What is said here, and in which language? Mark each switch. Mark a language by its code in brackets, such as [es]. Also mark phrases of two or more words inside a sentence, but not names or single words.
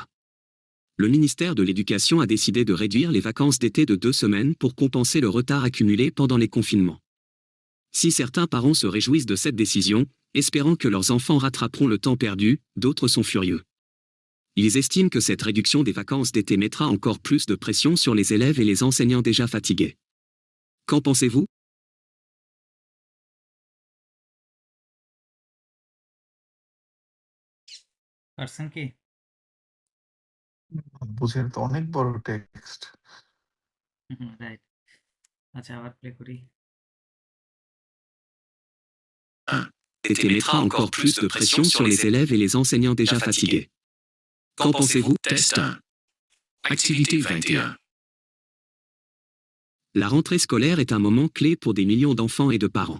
[fr] Le ministère de l'Éducation a décidé de réduire les vacances d'été de 2 semaines pour compenser le retard accumulé pendant les confinements. Si certains parents se réjouissent de cette décision, espérant que leurs enfants rattraperont le temps perdu, d'autres sont furieux. Ils estiment que cette réduction des vacances d'été mettra encore plus de pression sur les élèves et les enseignants déjà fatigués. Qu'en pensez-vous ? [bn] পারছেন কি? বুঝেন তো অনেক বড় টেক্সট। রাইট। আচ্ছা আবার প্লে করি। [fr] L'été mettra encore plus de pression sur les élèves et les enseignants déjà fatigués. Qu'en pensez-vous ? Test 1. Activité 21. La rentrée scolaire est un moment clé pour des millions d'enfants et de parents.